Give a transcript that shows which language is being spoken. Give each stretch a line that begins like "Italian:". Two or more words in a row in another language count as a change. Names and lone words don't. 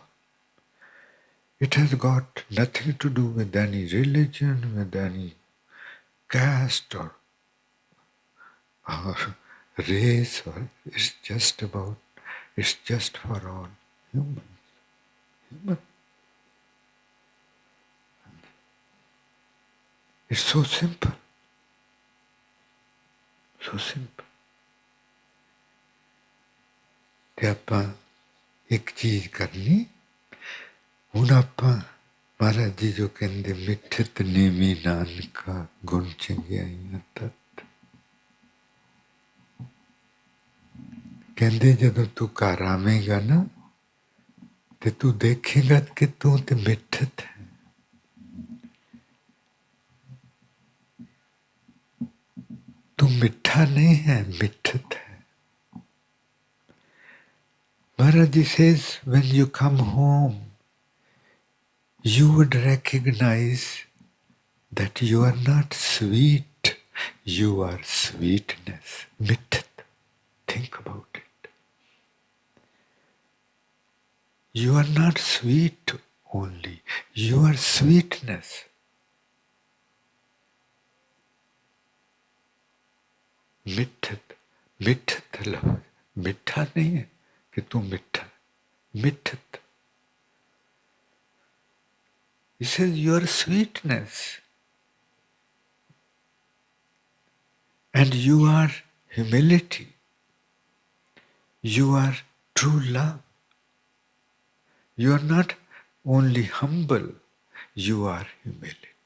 English: It has got nothing to do with any religion, with any caste or race, or it's just for all humans. Human. It's so simple. So simple.
Punjabi: ਤੇ ਆਪਾਂ ਇੱਕ ਚੀਜ਼ ਕਰਨੀ, ਹੁਣ ਆਪਾਂ ਮਹਾਰਾਜ ਜੀ ਜੋ ਕਹਿੰਦੇ ਮਿੱਠਤ ਨੀਵੀਂ ਨਾਨਕਾ ਗੁਣ ਚੰਗਿਆਈਆਂ ਤਤ, ਕਹਿੰਦੇ ਜਦੋਂ ਤੂੰ ਘਰ ਆਵੇਂਗਾ ਨਾ ਤੇ ਤੂੰ ਦੇਖੇਗਾ ਕਿ ਤੂੰ ਤੇ ਮਿੱਠਤ ਹੈ। ਤੂੰ ਮਿੱਠਾ ਨਹੀਂ ਹੈ, ਮਿੱਠਤ ਹੈ।
English: Maharaj Ji says, when you come home, you would recognize that you are not sweet, you are sweetness. Mithat. Think about it. You are not sweet only, you are sweetness.
Punjabi: ਮਿੱਠਤ, ਮਿੱਠਤ ਲਫ਼ਜ਼, ਮਿੱਠਾ ਨਹੀਂ ਹੈ ਕਿ ਤੂੰ ਮਿੱਠਾ, ਮਿੱਠਤ.
English: He says your sweetness, and you are humility, you are true love. You are not only humble, you are humility.